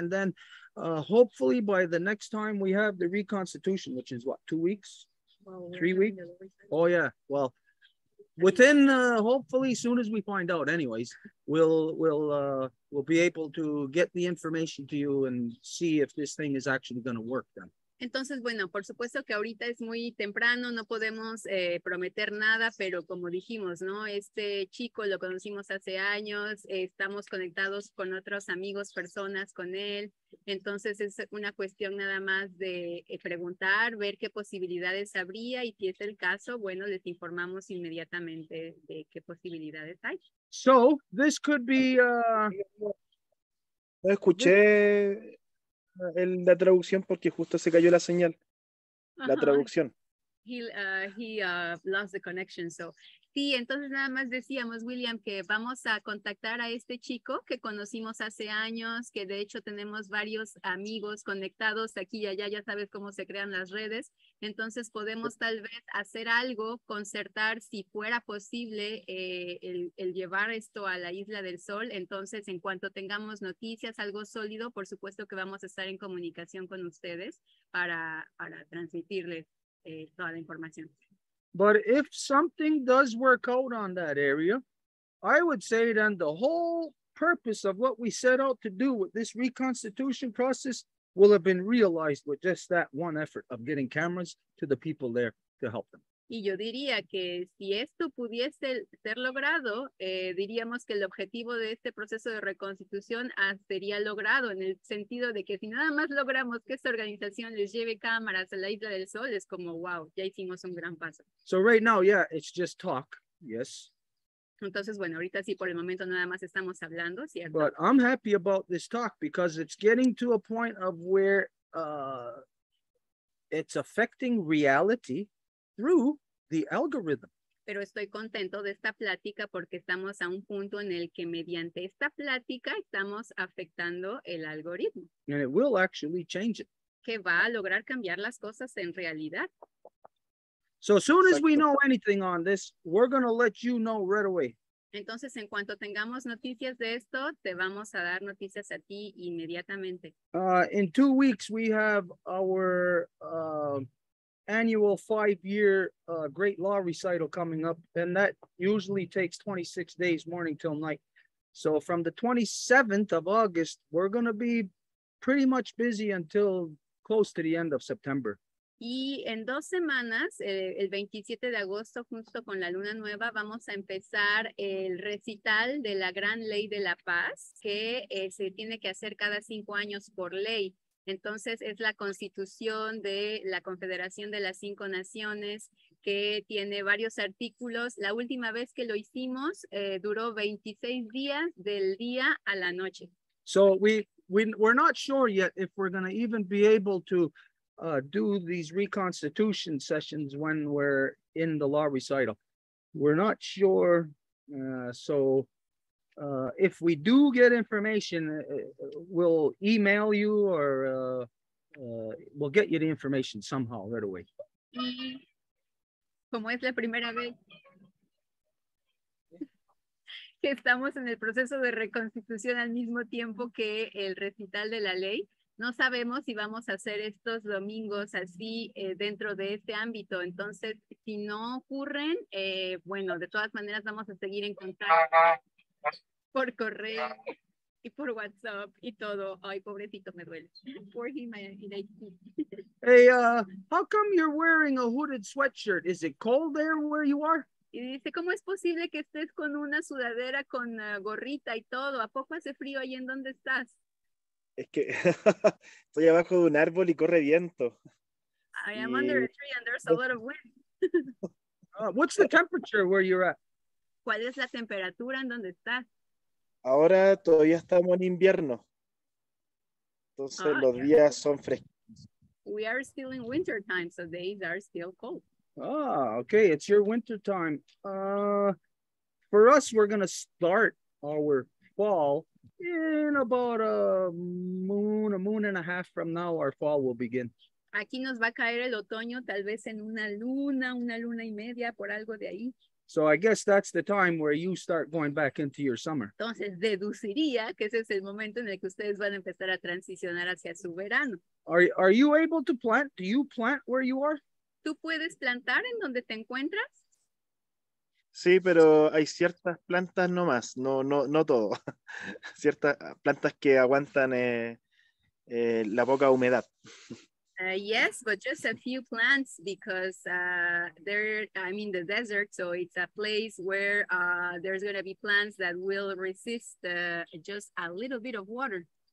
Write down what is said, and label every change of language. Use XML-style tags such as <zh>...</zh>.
<en>And then hopefully by the next time we have the Reconstitution, which is what, 2 weeks? 3 weeks? Oh yeah. Well, within hopefully as soon as we find out, anyways, we'll be able to get the information to you and see if this thing is actually going to work then.</en> <es>Entonces, bueno, por supuesto que ahorita es muy temprano, no podemos prometer nada, pero como dijimos, ¿no? Este chico lo conocimos hace años, estamos conectados con otros amigos, personas con él, entonces es una cuestión nada más de preguntar, ver qué posibilidades habría y si es el caso, bueno, les informamos inmediatamente de qué posibilidades hay.</es> <en>So, this could be...</en> <es>No escuché la traducción porque justo se cayó la señal. La traducción.</es> <en>He lost the connection, so.</en> <es>Sí, entonces nada más decíamos, William, que vamos a contactar a este chico que conocimos hace años, que de hecho tenemos varios amigos conectados aquí y allá, ya sabes cómo se crean las redes, entonces podemos tal vez hacer algo, concertar si fuera posible el llevar esto a la Isla del Sol, entonces en cuanto tengamos noticias, algo sólido, por supuesto que vamos a estar en comunicación con ustedes para transmitirles toda la información.</es> <en>But if something does work out on that area, I would say then the whole purpose of what we set out to do with this reconstitution process will have been realized with just that one effort of getting cameras to the people there to help them.</en> <es>Y yo diría que si esto pudiese ser logrado, diríamos que el objetivo de este proceso de reconstitución sería logrado en el sentido de que si nada más logramos que esta organización les lleve cámaras a la Isla del Sol, es como, wow, ya hicimos un gran paso.</es> <en>So right now, yeah, it's just talk, yes.</en> <es>Entonces, bueno, ahorita sí, por el momento nada más estamos hablando, ¿cierto?</es> <en>But I'm happy about this talk because it's getting to a point of where it's affecting reality through the algorithm.</en> <es>Pero estoy contento de esta plática porque estamos a un punto en el que mediante esta plática estamos afectando el algoritmo.</es> <en>And it will actually change it.</en> <es>Que va a lograr cambiar las cosas en realidad.</es> <en>So as soon as we know anything on this, we're going to let you know right away.</en> <es>Entonces, en cuanto tengamos noticias de esto, te vamos a dar noticias a ti inmediatamente.</es> <en>In 2 weeks, we have our annual 5-year Great Law Recital coming up, and that usually takes 26 days, morning till night. So from the 27th of August, we're going to be pretty much busy until close to the end of September.</en> <es>Y en 2 semanas, el 27 de agosto, justo con la luna nueva, vamos a empezar el recital de la Gran Ley de la Paz, que se tiene que hacer cada 5 años por ley. Entonces, es la Constitución de la Confederación de las 5 Naciones, que tiene varios artículos. La última vez que lo hicimos, duró 26 días del día a la noche.</es> <en>So we're not sure yet if we're going to even be able to do these Reconstitution sessions when we're in the law recital. We're not sure. So if we do get information, we'll email you or we'll get you the information somehow right away.</en> <es>Y como es la primera vez que estamos en el proceso de reconstitución al mismo tiempo que el recital de la ley, no sabemos si vamos a hacer estos domingos así dentro de este ámbito. Entonces, si no ocurren, bueno, de todas maneras vamos a seguir en contacto por correo y por WhatsApp y todo. Ay, pobrecito, me duele.</es> <en>Poor him, Hey, how come you're wearing a hooded sweatshirt? Is it cold there where you are?</en> <es>Y dice, ¿cómo es posible que estés con una sudadera con gorrita y todo? ¿A poco hace frío ahí en donde estás? Es que estoy abajo de un árbol y corre viento.</es> <en>I am under a tree and there's a lot of wind. What's the temperature where you're at?</en> <es>¿Cuál es la temperatura en donde estás? Ahora todavía estamos en invierno. Entonces los días son frescos.</es> <en>We are still in winter time, so days are still cold. Okay, it's your winter time. For us, we're going to start our fall in about a moon and a half from now. Our fall will begin.</en> <es>Aquí nos va a caer el otoño, tal vez en una luna y media, por algo de ahí.</es> <en>So I guess that's the time where you start going back into your summer.</en> <es>Entonces deduciría que ese es el momento en el que ustedes van a empezar a transicionar hacia su verano.</es> <en>Are you able to plant? Do you plant where you are?</en> <es>¿Tú puedes plantar en donde te encuentras? Sí, pero hay ciertas plantas nomás, no todo. Ciertas plantas que aguantan la poca humedad.</es> <en>Yes, but just a few plants because I'm in the desert, so it's a place where there's going to be plants that will resist just a little bit of water.</en>